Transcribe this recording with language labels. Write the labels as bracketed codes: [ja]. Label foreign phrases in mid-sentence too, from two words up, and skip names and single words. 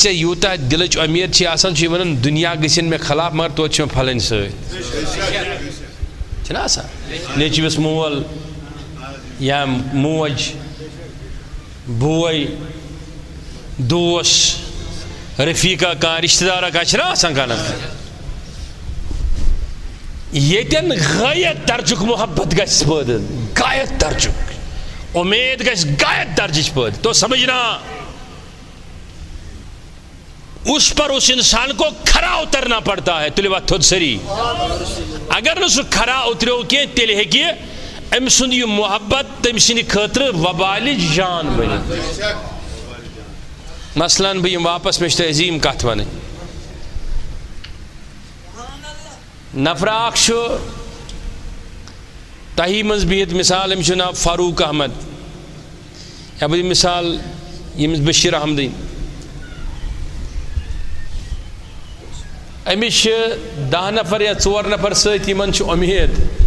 [ks] ژےٚ یوٗتاہ دِلٕچ امید چھِ آسان چھُ یہِ وَنان دُنیا گٔژھِنۍ مےٚ خلاف مگر توتہِ چھُ مےٚ پھلٲنۍ سۭتۍ چھُنہ آسان نیٚچوِس مول یا موج بوے دوس رفیقہ کانٛہہ رشتہٕ دارا کانٛہہ چھُنہ آسان کانٛہہ نفر ییٚتٮ۪ن غایت درجُک محبت گژھِ پٲدٕ غایت درجُک امید گژھِ غایت درجٕچ پٲدٕ [ur] تو سمجھنا اس پر اس انسان کو کھرا اترنا پڑتا ہے [ks] تُلِو اَتھ تھوٚد سٲری اگر نہٕ سُہ کھرا اتریو کینٛہہ تیٚلہِ ہیٚکہِ أمۍ سُنٛد یہِ محبت تٔمۍ سٕنٛدِ خٲطرٕ وبالِچ جان بٔنِتھ مثلاً بہٕ یِمہٕ واپس مےٚ چھِ تۄہہِ عظیٖم کتھ وَنٕنۍ نفرا اکھ چھُ تۄہی منٛز بِہِتھ مثال أمِس چھُ ناو فاروق احمد یا بہٕ دِمہٕ مثال ییٚمِس بشیٖر احمدٕنۍ أمِس چھِ 10 نفر یا 4 نفر سۭتۍ یِمن چھُ اُمید